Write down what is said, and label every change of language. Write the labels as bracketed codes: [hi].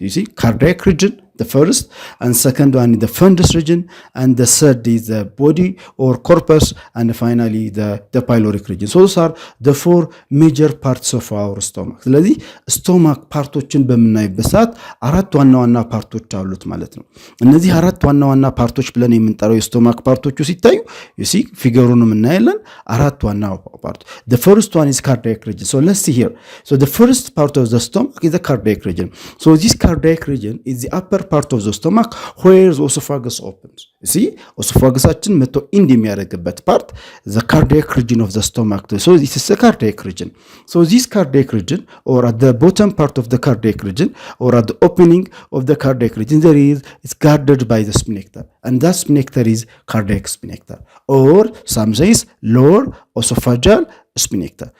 [en] You see cardiac region, the first, and second one is the fundus region, and the third is the body or corpus, and finally the pyloric region. So those are the 4 major parts of our stomach. [am] ስለዚህ ስቶማክ ፓርቶችን በምናይበት ሰዓት 4 ዋና ዋና ፓርቶች አሉት ማለት ነው። እነዚህ 4 ዋና ዋና ፓርቶች ብለን የምንጠራው የስቶማክ ፓርቶቹ ሲታዩ [en] you see [am] ፊገሩንም እናያለን። 4 ዋና ፓርት [en] the first one is cardiac region. So let's see here. So the first part of the stomach is the cardiac region. So this cardiac region is the upper part of the stomach where the esophagus opens. You see [am] esophagusaችን መቶ ኢንድ የሚያደርግበት [en] part, the cardiac region of the stomach. So this is the cardiac region. So this cardiac region, or at the bottom part of the cardiac region, or at the opening of the cardiac region, it's guarded by the sphincter, and that sphincter is cardiac sphincter, or some says lower esophageal sphincter.